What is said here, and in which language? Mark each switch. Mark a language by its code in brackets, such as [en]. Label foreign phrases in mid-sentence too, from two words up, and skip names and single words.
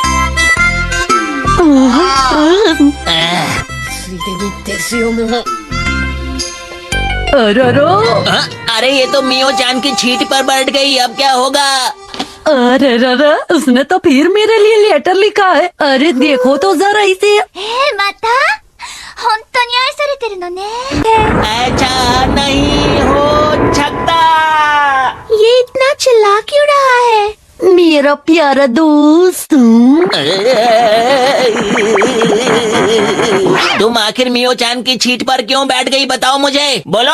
[hi] अरे ये तो मियो चैन की छीट पर बैठ गई। अब क्या होगा? अरे उसने तो फिर मेरे लिए लेटर लिखा है। अरे देखो तो जरा इसे। [ja] また本当に愛されてるのね。 [hi] ऐसा नहीं हो सकता। ये इतना चिल्ला क्यों रहा है? मेरा प्यारा दोस्त। तुम आखिर मियो चैन की छीट पर क्यों बैठ गई, बताओ मुझे, बोलो।